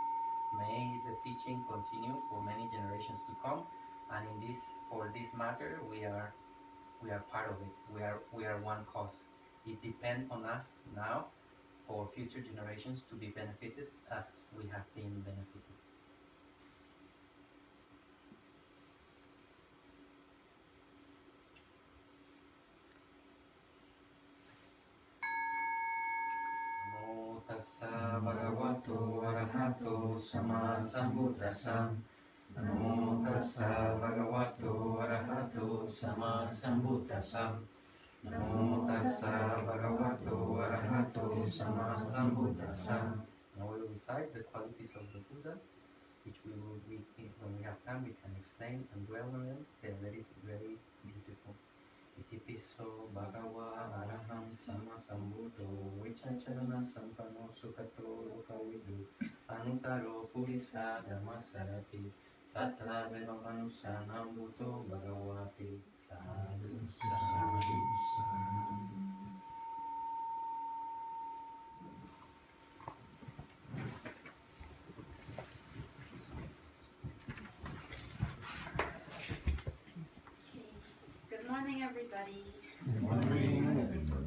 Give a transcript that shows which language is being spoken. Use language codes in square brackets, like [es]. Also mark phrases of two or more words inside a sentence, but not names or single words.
[en] May the teaching continue for many generations to come, and for this matter, we are part of it. We are one cause. It depends on us now for future generations to be benefited as we have been benefited. [pi] Namo tassa bhagavato arahato sama sambuddhassa. Namo tassa bhagavato arahato sama sambuddhassa. Namo tassa bhagavato arahato sama sambuddhassa. [en] Now we will recite the qualities of the Buddha, which when we have time, we can explain and dwell on them. They are very, very beautiful. [pi] Itipiso bhagava araham sama sambuddho vichacharana sampano sukhato lokavidu anutaro purisa dhammasarati sattva vedamanussanam buddho bhagavati sadhu sadhu sadhu. [en] Good morning, everybody. Good morning.